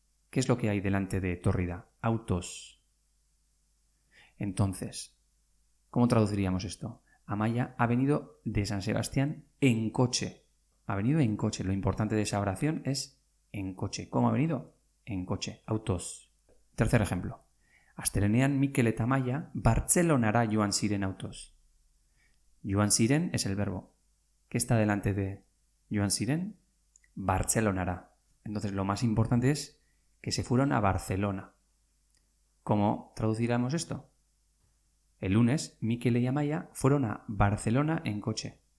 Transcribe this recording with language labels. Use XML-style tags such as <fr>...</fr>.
<es>¿Qué es lo que hay delante de etorri da? Autos. Entonces, ¿cómo traduciríamos esto? Amaia ha venido de San Sebastián en coche. Ha venido en coche. Lo importante de esa oración es en coche. ¿Cómo ha venido? En coche. Autos. Tercer ejemplo.</es> <eu>Astelenean Mikel eta Amaia Bartzelonara joan ziren autoz.</eu> <es>Joan ziren es el verbo. ¿Qué está delante de joan ziren? Bartzelonara. Entonces lo más importante es que se fueron a Barcelona. ¿Cómo traduciremos esto? El lunes, Mikel y Amaia fueron a Barcelona en coche.</es>